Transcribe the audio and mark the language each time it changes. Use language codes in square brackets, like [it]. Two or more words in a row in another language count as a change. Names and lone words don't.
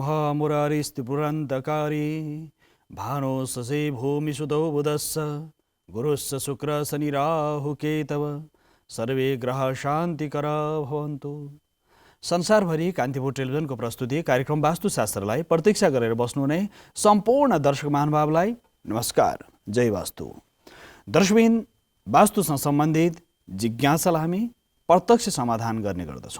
[sa] मुरारिस्त्रिपुरन्तकारी भानो ससे भूमि सुतौ बुधस्स गुरुश्च शुक्र शनि राहु केतव सर्वे ग्रह शान्तिकरा भवन्तु। [ne] संसारभरि कान्तिपुर टेलिभिजनको प्रस्तुति कार्यक्रम वास्तुशास्त्रलाई प्रतीक्षा गरेर बस्नुहुने सम्पूर्ण दर्शक महानुभावलाई नमस्कार, जय वास्तु। दर्शकबिन, वास्तुसँग सम्बन्धित जिज्ञासालाई हामी प्रत्यक्ष समाधान गर्ने गर्दछौँ।